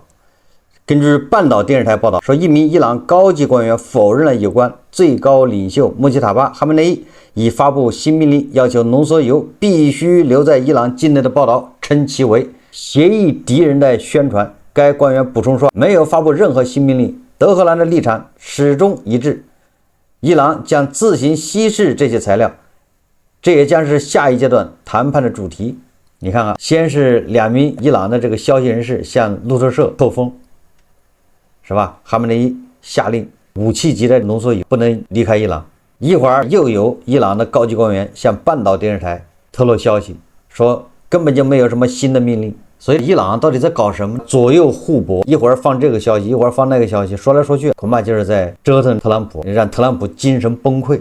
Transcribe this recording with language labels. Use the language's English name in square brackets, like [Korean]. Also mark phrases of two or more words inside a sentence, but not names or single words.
[Chinese] 根據半島電視台報道說，一名伊朗高級官員否認了有關最高領袖穆吉塔巴·哈梅內伊已發布新命令，要求濃縮鈾必須留在伊朗境內的報道，稱其為協議敵人的宣傳。該官員補充說，沒有發布任何新命令，德黑蘭的立場始終一致，伊朗將自行稀釋這些材料，這也將是下一階段談判的主題。你看看，先是2名伊朗的这个消息人士向路透社透风，是吧？哈梅内伊下令武器级的浓缩铀不能离開伊朗。一會兒又有伊朗的高級官員向半島電視台透露消息，說根本就沒有什麼新的命令。所以伊朗到底在搞什麼？左右互搏，一會兒放這個消息，一會兒放那個消息，說來說去，恐怕就是在折騰特朗普，讓特朗普精神崩潰。